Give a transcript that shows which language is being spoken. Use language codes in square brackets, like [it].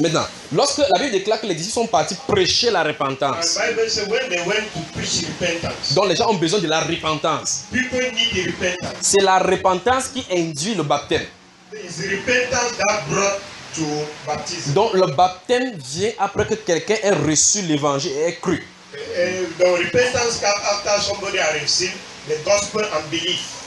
[fr] Maintenant, lorsque la Bible déclare que les disciples sont partis prêcher la repentance, [en] and Bible says when they went to preach repentance, [fr] donc les gens ont besoin de la repentance. [en] People need the repentance. [fr] C'est la repentance qui induit le baptême. [en] It's the repentance that brought to baptism. [fr] Donc le baptême vient après que quelqu'un ait reçu l'évangile et ait cru. [en] Donc repentance comes after somebody has received the gospel and belief.